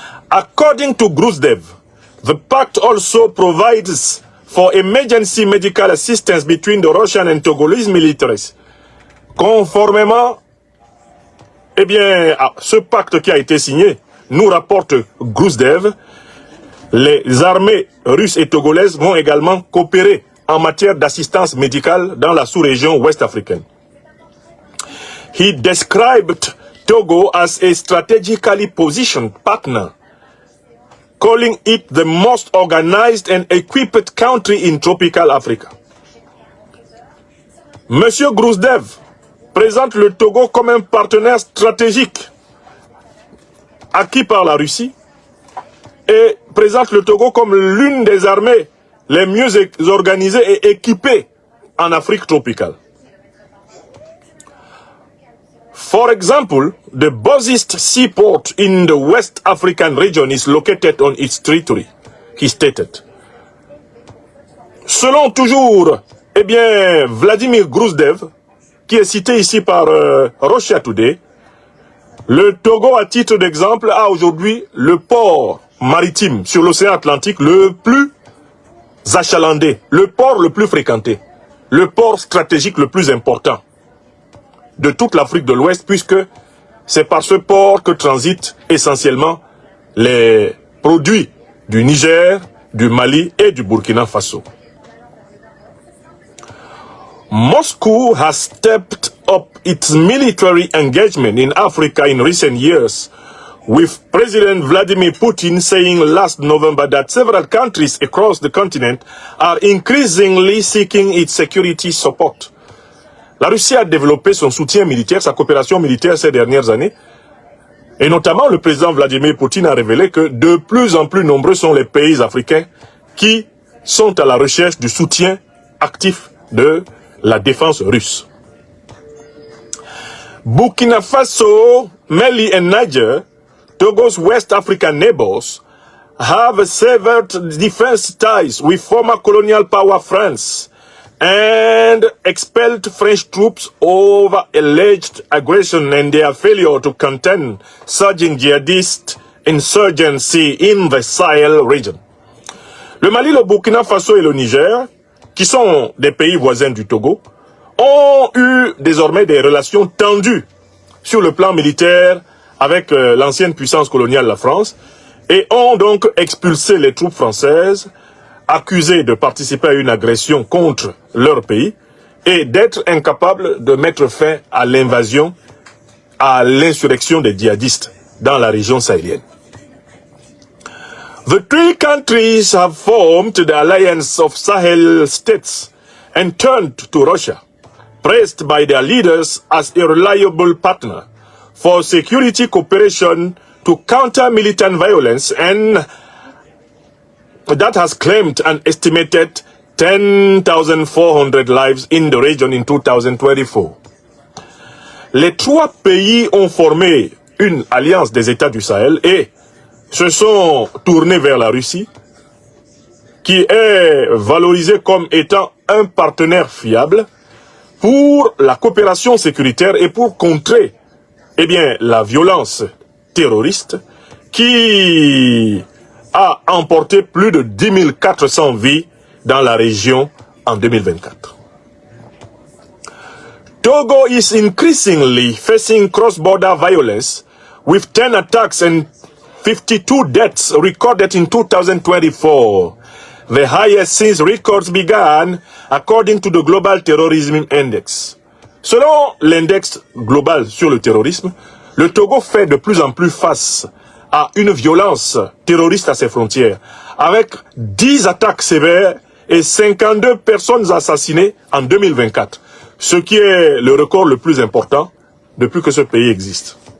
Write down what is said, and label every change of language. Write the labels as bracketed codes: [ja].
[en] According to Gruzdev, the pact also provides for emergency medical assistance between the Russian and Togolese militaries. [fr] Conformément à ce pacte qui a été signé, nous rapporte Grousdev, les armées russes et togolaises vont également coopérer en matière d'assistance médicale dans la sous-région ouest africaine. [en] He described Togo as a strategically positioned partner, calling it the most organized and equipped country in tropical Africa. [fr] Monsieur Grousdev présente le Togo comme un partenaire stratégique acquis par la Russie et présente le Togo comme l'une des armées les mieux organisées et équipées en Afrique tropicale. [en] For example, the busiest seaport in the West African region is located on its territory, he stated. [fr] Selon toujours, Vladimir Grousdev, qui est cité ici par Russia Today, le Togo, à titre d'exemple, a aujourd'hui le port maritime sur l'océan Atlantique le plus achalandé, le port le plus fréquenté, le port stratégique le plus important de toute l'Afrique de l'Ouest, puisque c'est par ce port que transitent essentiellement les produits du Niger, du Mali et du Burkina Faso. [en] Moscow has stepped up its military engagement in Africa in recent years, with President Vladimir Putin saying last November that several countries across the continent are increasingly seeking its security support. [fr] La Russie a développé son soutien militaire, sa coopération militaire ces dernières années, et notamment le président Vladimir Poutine a révélé que de plus en plus nombreux sont les pays africains qui sont à la recherche du soutien actif de la défense russe. [en] Burkina Faso, Mali and Niger, Togo's West African neighbors, have severed defense ties with former colonial power France and expelled French troops over alleged aggression and their failure to contain surging jihadist insurgency in the Sahel region. [fr] Le Mali, le Burkina Faso et le Niger, qui sont des pays voisins du Togo, ont eu désormais des relations tendues sur le plan militaire avec l'ancienne puissance coloniale, la France, et ont donc expulsé les troupes françaises accusées de participer à une agression contre leur pays et d'être incapables de mettre fin à l'invasion, à l'insurrection des djihadistes dans la région sahélienne. [en] The three countries have formed the Alliance of Sahel States and turned to Russia, praised by their leaders as a reliable partner for security cooperation to counter militant violence, and that has claimed an estimated 10,400 lives in the region in 2024. [fr] Les trois pays ont formé une alliance des États du Sahel et se sont tournés vers la Russie, qui est valorisée comme étant un partenaire fiable pour la coopération sécuritaire et pour contrer la violence terroriste qui a emporté plus de 10 400 vies dans la région en 2024. [en] Togo is increasingly facing cross-border violence with 10 attacks and 52 deaths recorded in 2024, the highest since records began, according to the Global Terrorism Index. [fr] Selon l'index global sur le terrorisme, le Togo fait de plus en plus face à une violence terroriste à ses frontières, avec 10 attaques sévères et 52 personnes assassinées en 2024, ce qui est le record le plus important depuis que ce pays existe.